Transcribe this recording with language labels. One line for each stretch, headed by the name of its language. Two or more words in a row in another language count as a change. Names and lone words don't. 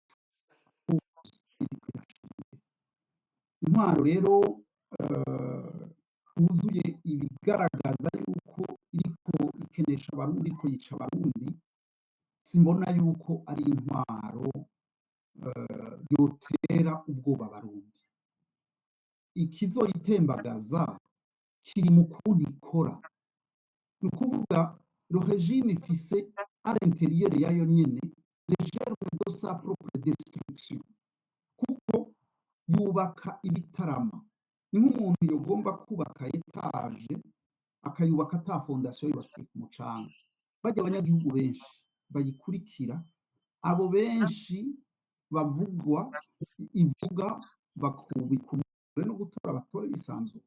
Rundi: intwaro rero wuzuye ibigaragaza yuko iriko ikenesha abarundi ko yica abarundi simbona yuko ari intwaro yotera ubwoba abarundi ikizoyitembagaza kiri mu kuntu ikora ni ukuvuga
French: le régime
Rundi: ifise
French: à l'intérieur
Rundi: yayo nyene
French: les germes de sa propre destruction
Rundi: kuko yubaka ibitarama ni nk'umuntu yogomba kubaka etaje akayubaka ata fondation yubakiye ku mucanga bajya abanyagihugu benshi bayikurikira abo benshi bavugwa ivuga bakubika no gutora batore bisanzuye.